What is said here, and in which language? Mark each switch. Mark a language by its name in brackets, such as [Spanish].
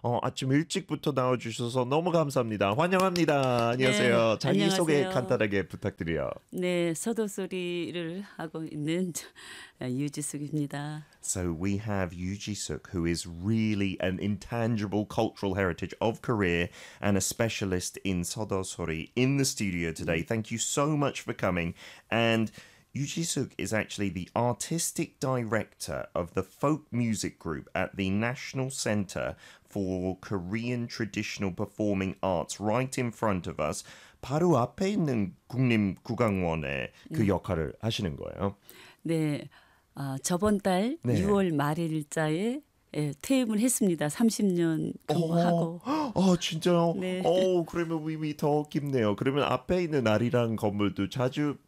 [Korean] 아침 일찍부터 나와주셔서 너무 감사합니다. 환영합니다. 안녕하세요. 네, 자기 안녕하세요. 소개 간단하게 부탁드려요. 네, 서도소리를 하고 있는 유지숙입니다. [English] So we have Yuji Suk, who is really an intangible cultural heritage of Korea and a specialist in sodosori, in the studio today. Thank you so much for coming. And Yuji Suk is actually the artistic director of the folk music group at the National Center for Korean Traditional Performing Arts, right in front of us. [Korean] 바로 앞에 있는 국립국악원의 그 역할을 하시는 거예요. 네. 저번 달 네. 6월 말일자에 예, 퇴임을 했습니다. 30년 근무하고. 진짜요? 네. 오, 그러면 의미 더 깊네요. 그러면 앞에 있는 아리랑 건물도 자주